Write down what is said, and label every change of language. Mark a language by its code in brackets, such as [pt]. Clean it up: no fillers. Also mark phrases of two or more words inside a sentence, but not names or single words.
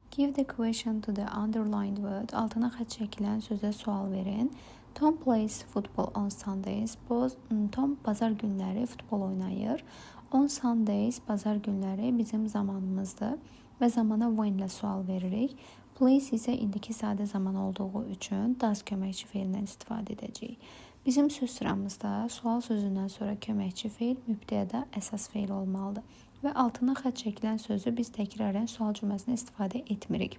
[en] Give the question to the underlined word. [az] Altına xətt çəkilən sözə sual verin. [en] Tom plays football on Sundays. [az] Tom bazar günləri futbol oynayır. [en] On Sundays [az] bazar günləri bizim zamanımızdır və zamana when ilə sual veririk. Plays isə indiki sadə zaman olduğu üçün does köməkçi feilindən istifadə edəcəyik. Bizim söz sıramızda sual sözündən sonra köməkçi feil mübtədədə əsas feil olmalıdır və altına xətt çəkilən sözü biz təkrarən sual cümləsində istifadə etmirik.